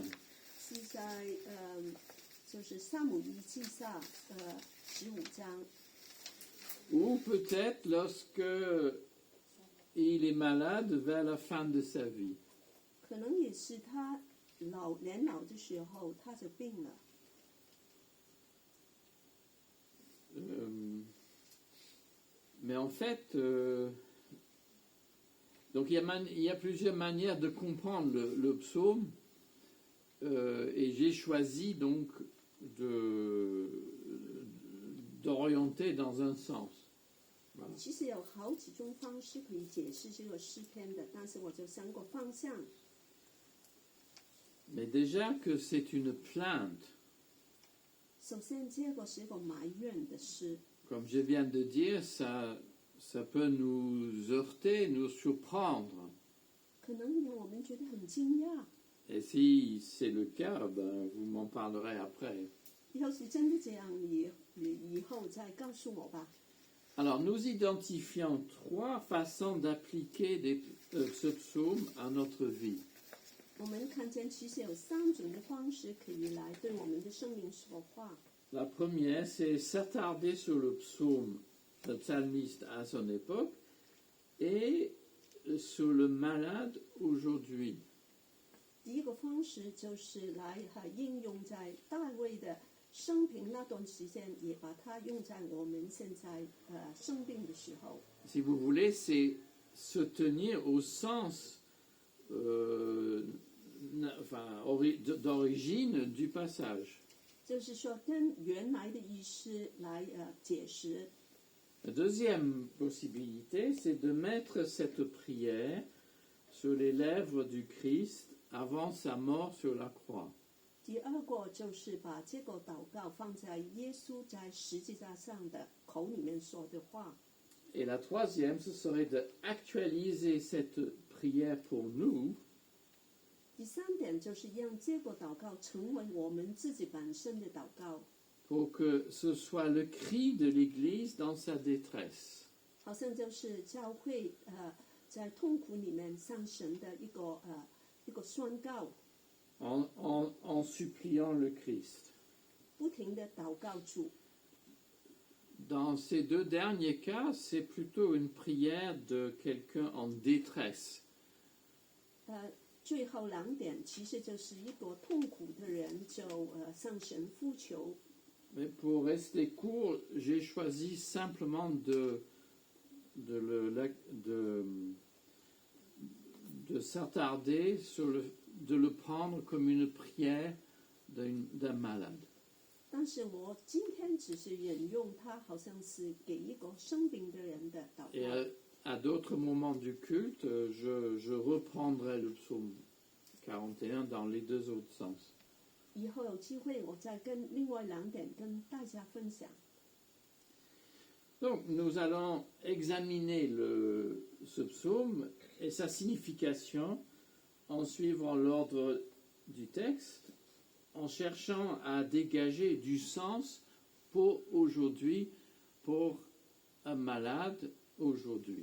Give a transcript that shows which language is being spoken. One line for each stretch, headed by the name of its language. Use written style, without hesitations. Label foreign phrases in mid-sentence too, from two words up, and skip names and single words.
Chinese: 是在就是撒母耳记下15章，
French: Ou peut-être lorsque il est malade vers la fin de sa vie.
Chinese: 可能也是他年老的时候他就病了。
French: Mais en fait, donc il y a plusieurs manières de comprendre le psaume, et j'ai choisi donc d'orienter dans un sens. Voilà.
Chinese: 其实有好几种方式可以解释这个诗篇的，但是我就想个方向。
French: Mais déjà que c'est une plainte,
Chinese: 首先，这个是一个埋怨的诗，
French: comme je viens de dire, ça peut nous heurter, nous surprendre.
Chinese: 可能让我们觉得很惊讶。
French: Et si c'est le cas, ben, vous m'en parlerez après.
Chinese: 要是真的这样，你以后再告诉我吧。
French: Alors, nous identifions 3 façons d'appliquer ce psaume à notre vie.
Chinese: 我们看见其实有3种的方式可以来对我们的生命说话。
French: La première, c'est s'attarder sur le psaume, le psalmiste à son époque, et sur le malade aujourd'hui.
Chinese: 第一个方式就是来应用在大卫的生平那段时间，也把它用在我们现在生病的时候。
French: Si vous voulez, c'est se tenir au sens d'origine du passage.
Chinese: 就是说，跟原来的意思来解释。
French: La deuxième possibilité, c'est de mettre cette prière sur les lèvres du Christ avant sa mort sur la croix.
Chinese: 第二个就是把这个祷告放在耶稣在十字架上的口里面说的话。
French: Et la troisième, ce serait d'actualiser cette prière pour nous
Chinese: 第3点就是让这个祷告成为我们自己本身的祷告。
French: pour que ce soit le cri de l'Église dans sa détresse.
Chinese: 好像就是教会在痛苦里面向神的一个宣告，
French: En suppliant le Christ.
Chinese: 不停的祷告主。
French: Dans ces deux derniers cas, c'est plutôt une prière de quelqu'un en détresse.
Chinese: 最后两点其实就是一个痛苦的人就向神呼求。
French: Mais pour rester court, j'ai choisi simplement de s'attarder de le prendre comme une prière d'un malade.
Chinese: 但是我今天只是引用它，好像是给一个生病的人的祷
French: Et
Chinese: 告。
French: à d'autres moments du culte, je reprendrai le psaume 41 dans les deux autres sens.
Chinese: 以后有机会，我再跟另外两点跟大家分享。
French: Donc, nous allons examiner ce psaume et sa signification en suivant l'ordre du texte, en cherchant à dégager du sens pour aujourd'hui, pour un malade aujourd'hui.